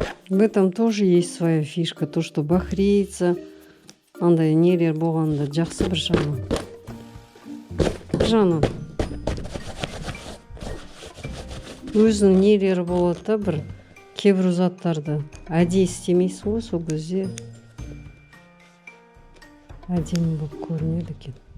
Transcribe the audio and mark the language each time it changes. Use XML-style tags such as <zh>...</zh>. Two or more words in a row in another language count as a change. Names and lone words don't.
<ru>В этом тоже есть своя фишка. То, что</ru> <kk>бахрейца, андай нелер болғанда жақсы бір жағынан. Бір жағынан өзінің нелері болады да, бір кейбір заттарды әдейі істемейсің ғой, сол кезде әдемі болып көрінеді екен.</kk>